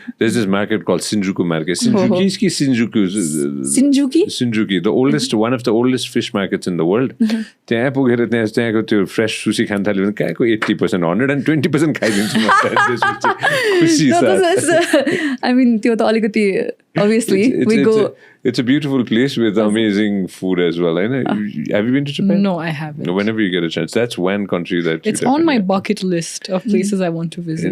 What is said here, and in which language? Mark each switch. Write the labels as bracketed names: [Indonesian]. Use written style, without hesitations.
[English] There's this market called Shinjuku market. Shinjuku, the oldest, one of the oldest fish markets in the world. [Nepali] त्यहाँ पुगेर त्यहाँको त्यो fresh सुसी खान थाल्यो भने कहाँको 80% 120% खाइदिन्छु म. खुसी छ. [English] I mean [Nepali] त्यो त अलिकति [English] obviously we go. It's a beautiful place with amazing food as well. Have you been to Japan? No, I haven't. Whenever you get a chance, that's one country that it's on my bucket list of places I want to visit.